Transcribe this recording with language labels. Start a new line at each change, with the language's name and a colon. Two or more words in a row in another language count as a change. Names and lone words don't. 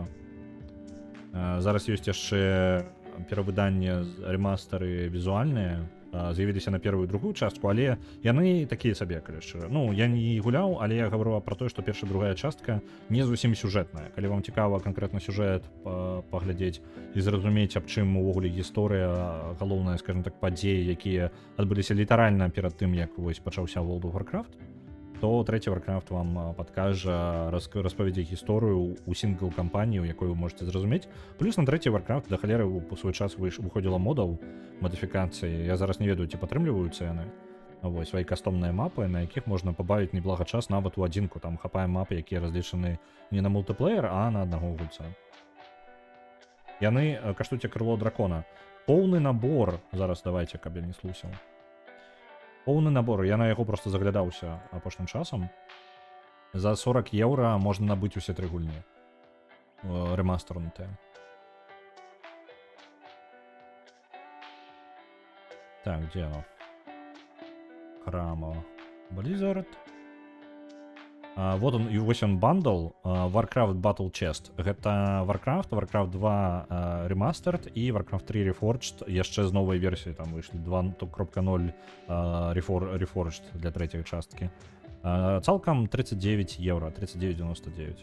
Belarusian: Зараз ёсць яшчэ перавыданне, рэмастары візуальныя, з'явіліся на первую і другую частку, але яны такія сабе, калі шчыра. Ну, я не гуляў, але я гавару пра тое, што першая, другая частка не зусім сюжэтная. Калі вам цікава канкрэтна сюжэт паглядзець і зразумець, аб чым увогуле гісторыя, галоўная, скажем так, падзеі, якія адбыліся літаральна перад тым, як вось пачаўся World of Warcraft, то трэці Warcraft вам падкажа, распавядзе гісторыю у сінгл-кампанію, якую вы можете зразумець. Плюс на трэці Warcraft да халеры у свой час выходзіла модаў мадыфікацыі. Я зараз не ведаю, ці падтрымліваюцца яны. Вось, свае кастомныя мапы, на якіх можна пабавіць неблага час нават у адзінку. Там хапае мапы, якія разлічаны не на мультыплеер, а на аднаго гульца. Яны каштуюць крыло дракона. Поўны набор, зараз давайте, каб я не слусіў. Поўны набор, я на яго просто заглядаўся апошнім часам. За 40 еўра можна набыць усе тры гульні. Рэмастарнутыя.
Russian: Так, где оно? Храма Blizzard. Вот он,
Belarusian: і вось он бандл Warcraft Battle Chest. Гэта Warcraft 2 Remastered і Warcraft 3 Reforged яшчэ з новай версіі, там выйшлі 2.0 Reforged для трэцяй часткі. Цалкам 39 евро, 39,99.